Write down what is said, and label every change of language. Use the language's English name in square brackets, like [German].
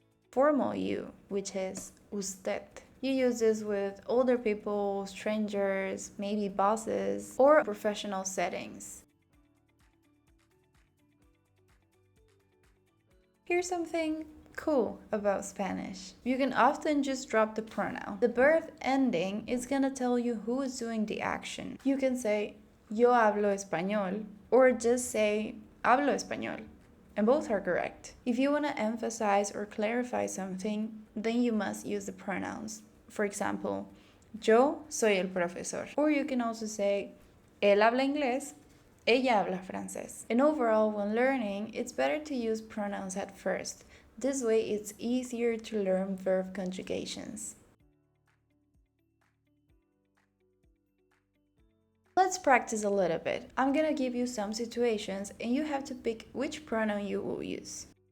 [English] Formal you, which is usted. You use this with older people, strangers, maybe bosses, or professional settings. Here's something cool about Spanish. You can often just drop the pronoun. The verb ending is gonna tell you who is doing the action. You can say, [Spanish] yo hablo español, [English] or just say, [Spanish] hablo español. [English] And both are correct. If you want to emphasize or clarify something, then you must use the pronouns. For example, [Spanish] yo soy el profesor. [English] Or you can also say, [Spanish] él habla inglés, ella habla francés. [English] And overall, when learning, it's better to use pronouns at first. This way, it's easier to learn verb conjugations. Let's practice a little bit. I'm gonna give you some situations and you have to pick which pronoun you will use.